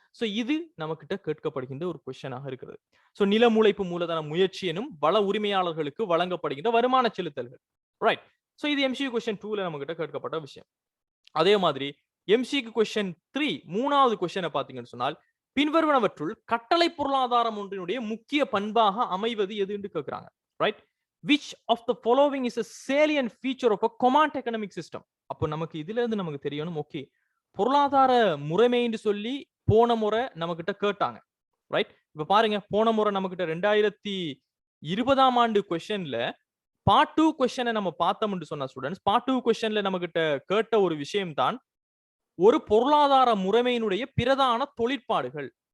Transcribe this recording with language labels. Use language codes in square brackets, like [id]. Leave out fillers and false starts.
[ta] So இது நம்ம கிட்ட கேட்கப்படுகின்ற ஒரு கொஸ்டினாக இருக்கிறது. சோ நிலம், உழைப்பு, மூலதனம், முயற்சி எனும் வள உரிமையாளர்களுக்கு வழங்கப்படுகின்ற வருமான செலுத்தல்கள். ரைட். சோ இது MCQ கொஸ்டின் 2ல நம்ம கிட்ட கேட்கப்பட்ட விஷயம். அதே மாதிரி MCQ கொஸ்டின் 3 மூணாவது கொஸ்டினை பாத்தீங்கன்னு சொன்னால், பின்வருவனவற்றுள் கட்டளை பொருளாதாரம் ஒன்றினுடைய முக்கிய பண்பாக அமைவது எது என்று கேட்கிறாங்க. Right. [en] which of the following is a salient feature of a command economic system. [ta] அப்போ நமக்கு இதுல இருந்து நமக்கு தெரியணும், ஓகே பொருளாதார முறைமை என்று சொல்லி போன முறை நம்ம கிட்ட கேட்டாங்க. ரைட். இப்ப பாருங்க, போன முறை நம்ம கிட்ட 2020ஆம் ஆண்டு கொஸ்டின்ல பார்ட் 2 கொஸ்டினை நம்ம பார்த்தோம்னு சொன்ன ஸ்டூடெண்ட்ஸ், பார்ட் 2 கொஸ்டின்ல நம்ம கிட்ட கேட்ட ஒரு விஷயம் தான் ஒரு பொருளாதார முறைமையினுடைய பிரதான தொழிற்பாடுகள்.